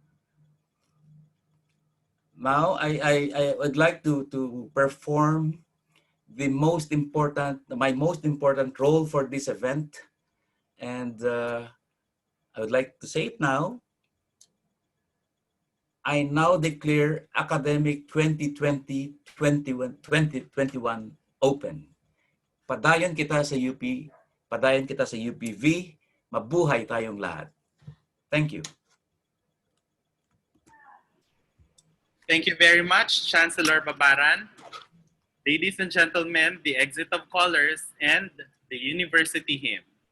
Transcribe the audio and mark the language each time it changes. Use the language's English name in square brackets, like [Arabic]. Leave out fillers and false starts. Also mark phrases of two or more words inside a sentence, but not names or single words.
[English] Now, I would like to perform my most important role for this event. And I would like to say it now. I now declare academic 2020-2021 open. [Hiligaynon] Padayon kita sa UP, padayon kita sa UPV, [Filipino] mabuhay tayong lahat. [English] Thank you. Thank you very much, Chancellor Babaran. Ladies and gentlemen, the exit of colors and the university hymn.